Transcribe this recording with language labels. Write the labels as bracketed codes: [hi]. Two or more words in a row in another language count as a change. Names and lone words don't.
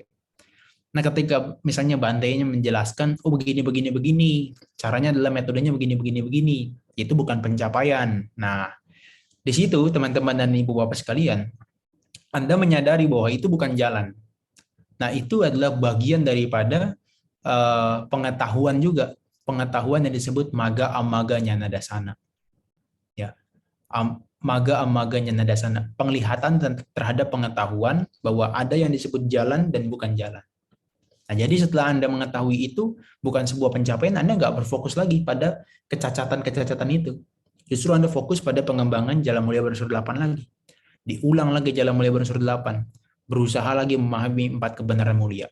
[id] Nah, ketika misalnya Bante-nya menjelaskan, begini, caranya adalah metodenya begini, itu bukan pencapaian. Nah, di situ teman-teman dan ibu bapak sekalian, Anda menyadari bahwa itu bukan jalan. Nah, itu adalah bagian daripada pengetahuan juga. Pengetahuan yang disebut [pi] maga amaga nyana dasana. [id] Ya. [pi] Maga amaga nyana dasana. [id] Penglihatan terhadap pengetahuan bahwa ada yang disebut jalan dan bukan jalan. Nah, jadi setelah Anda mengetahui itu bukan sebuah pencapaian, Anda nggak berfokus lagi pada kecacatan-kecacatan itu. Justru Anda fokus pada pengembangan jalan mulia berunsur 8 lagi. Diulang lagi jalan mulia berunsur 8. Berusaha lagi memahami 4 kebenaran mulia.